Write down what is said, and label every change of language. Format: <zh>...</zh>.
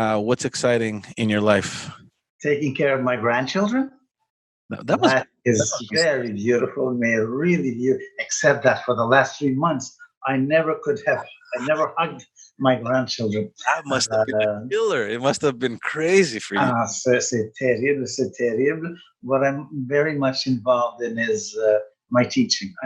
<en>What's exciting in your life? Taking care of my grandchildren. That must That is very beautiful, really beautiful. Except that for the last 3 months, I never hugged my grandchildren. that must have been a killer. It must have been crazy for you.</en> <fr>C'est terrible, c'est terrible.</fr> <en>What I'm very much involved in is my teaching.</en>